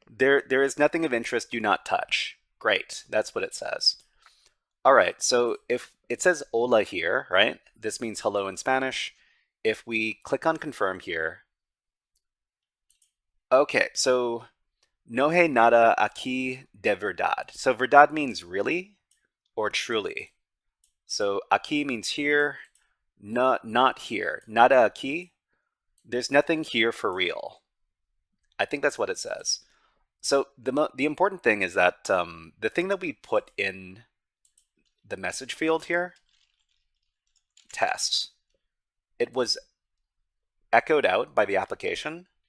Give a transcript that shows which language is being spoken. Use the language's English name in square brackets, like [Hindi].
[English] There is nothing of interest, do not touch. Great, that's what it says. All right, so if it says hola here, right? This means hello in Spanish. If we click on confirm here, okay, so [Spanish] no hay nada aquí de verdad. [English] So verdad means really or truly. So aquí means here, not here. [Spanish] Nada aquí, [English] there's nothing here for real. I think that's what it says. So the important thing is that the thing that we put in the message field here, test, it was echoed out by the application.